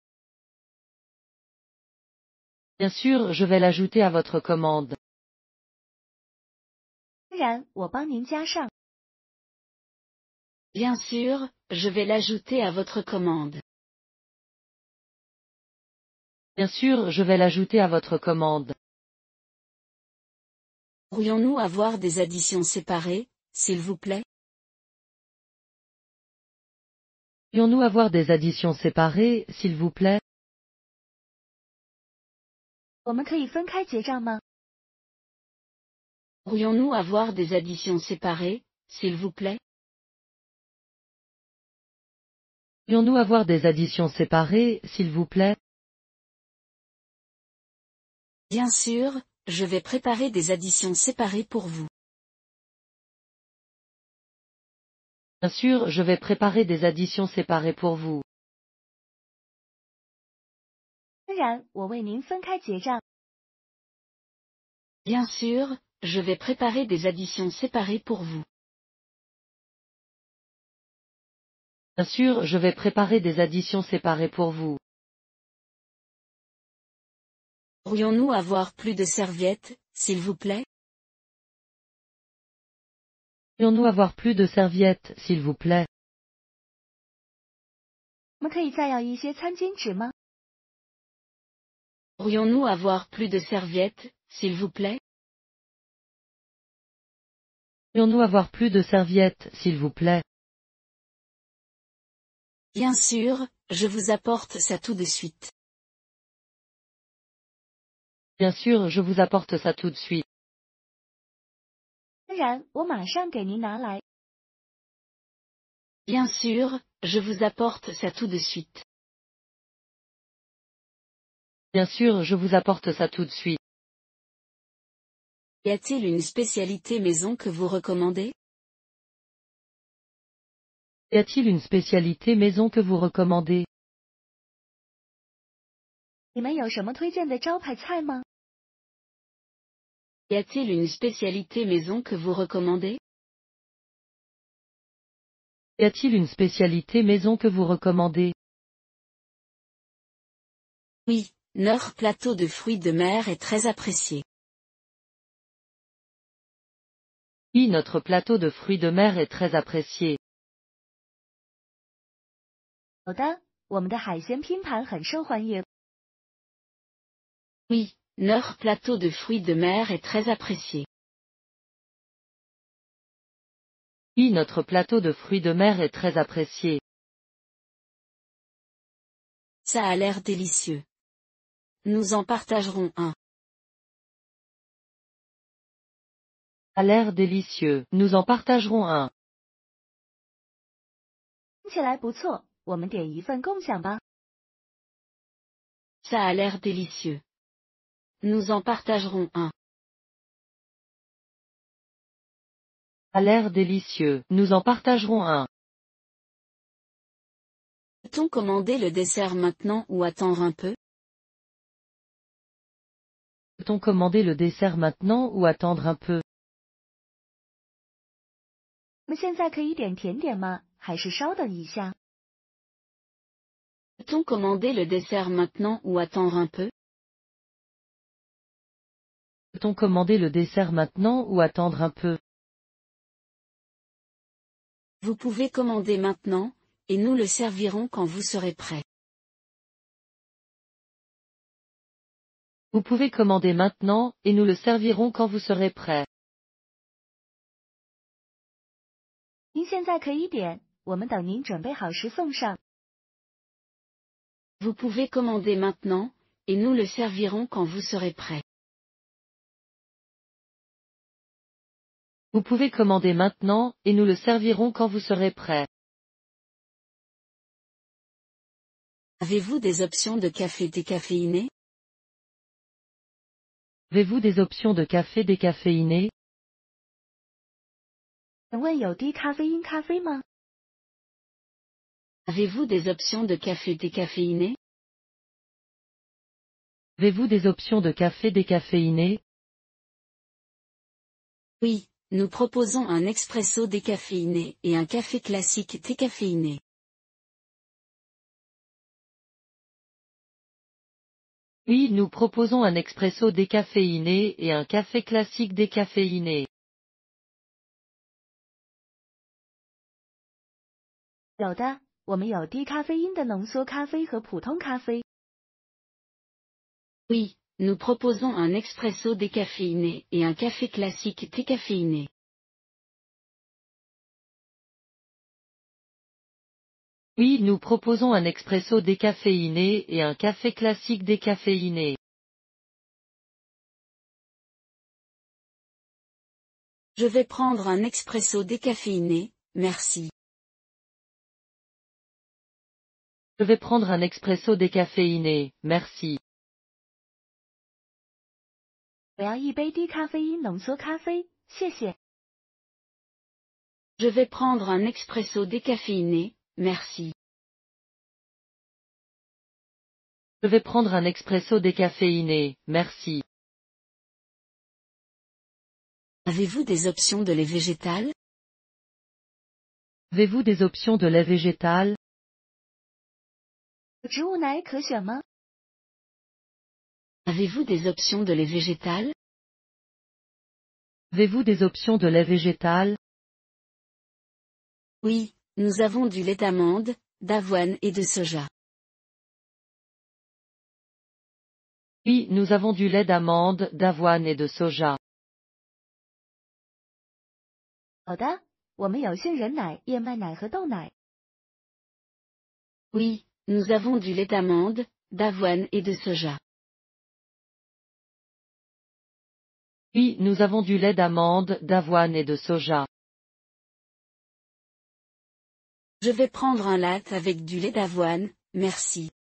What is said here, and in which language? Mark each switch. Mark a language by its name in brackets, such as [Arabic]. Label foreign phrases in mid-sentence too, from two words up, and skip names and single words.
[French] Bien sûr, je vais l'ajouter à votre commande. [Chinese] 当然，我帮您加上。 [French] Bien sûr, je vais l'ajouter à votre commande. Bien sûr, je vais l'ajouter à votre commande. Pourrions-nous avoir des additions séparées, s'il vous plaît? Pourrions-nous avoir des additions séparées, s'il vous plaît? [Chinese] 我们可以分开结账吗？ [French] Pourrions-nous avoir des additions séparées, s'il vous plaît? Pourrions-nous avoir des additions séparées, s'il vous plaît? Bien sûr, je vais préparer des additions séparées pour vous. Bien sûr, je vais préparer des additions séparées pour vous. [Chinese] 当然，我为您分开结账。 [French] Bien sûr, je vais préparer des additions séparées pour vous. Bien sûr, je vais préparer des additions séparées pour vous. Pourrions-nous avoir plus de serviettes, s'il vous plaît? Pourrions-nous avoir plus de serviettes, s'il vous plaît? [Chinese] 我们可以再要一些餐巾纸吗？ [French] Pourrions-nous avoir plus de serviettes, s'il vous plaît? Pourrions-nous avoir plus de serviettes, s'il vous plaît? Bien sûr, je vous apporte ça tout de suite. Bien sûr, je vous apporte ça tout de suite. [Chinese] 当然，我马上给您拿来。 [French] Bien sûr, je vous apporte ça tout de suite. Bien sûr, je vous apporte ça tout de suite. Y a-t-il une spécialité maison que vous recommandez? Y a-t-il une spécialité maison que vous recommandez? [Chinese] 你们有什么推荐的招牌菜吗？ [French] Y a-t-il une spécialité maison que vous recommandez? Y a-t-il une spécialité maison que vous recommandez? Oui, leur plateau de fruits de mer est très apprécié. Oui, notre plateau de fruits de mer est très apprécié. [Chinese] 好的，我们的海鲜拼盘很受欢迎。 [French] Oui, leur plateau de fruits de mer est très apprécié. Oui, notre plateau de fruits de mer est très apprécié. Ça a l'air délicieux. Nous en partagerons un. A l'air délicieux, nous en partagerons un. [Chinese] 听起来不错，我们点一份共享吧。 [French] Ça a l'air délicieux. Nous en partagerons un. A l'air délicieux, nous en partagerons un. Peut-on commander le dessert maintenant ou attendre un peu? Peut-on commander le dessert maintenant ou attendre un peu? [Chinese] 我们现在可以点甜点吗？还是稍等一下？ [French] Peut-on commander le dessert maintenant ou attendre un peu? Peut-on commander le dessert maintenant ou attendre un peu? Vous pouvez commander maintenant, et nous le servirons quand vous serez prêt. Vous pouvez commander maintenant, et nous le servirons quand vous serez prêt. [Chinese] 您现在可以点，我们等您准备好时送上。 [French] Vous pouvez commander maintenant, et nous le servirons quand vous serez prêt. Vous pouvez commander maintenant, et nous le servirons quand vous serez prêt. Avez-vous des options de café décaféiné? Avez-vous des options de café décaféiné? [Chinese] 请问有低咖啡因咖啡吗？ [French] Avez-vous des options de café décaféiné? Avez-vous des options de café décaféiné? Oui, nous proposons un expresso décaféiné et un café classique décaféiné. Oui, nous proposons un expresso décaféiné et un café classique décaféiné. [Chinese] 有的，我们有低咖啡因的浓缩咖啡和普通咖啡。 [French] Oui, nous proposons un expresso décaféiné et un café classique décaféiné. Oui, nous proposons un expresso décaféiné et un café classique décaféiné. Je vais prendre un expresso décaféiné, merci. Je vais prendre un expresso décaféiné, merci. [Chinese] 我要一杯低咖啡因浓缩咖啡，谢谢。 [French] Je vais prendre un expresso décaféiné, merci. Je vais prendre un expresso décaféiné, merci. Avez-vous des options de lait végétal? Avez-vous des options de lait végétal? [Chinese] 有植物奶可选吗？ [French] Avez-vous des options de lait végétal? Avez-vous des options de lait végétal? Oui, nous avons du lait d'amande, d'avoine et de soja. Oui, nous avons du lait d'amande, d'avoine et de soja. [Chinese] 好的，我们有杏仁奶、燕麦奶和豆奶。 [French] Oui, nous avons du lait d'amande, d'avoine et de soja. Oui, nous avons du lait d'amande, d'avoine et de soja. Je vais prendre un latte avec du lait d'avoine, merci.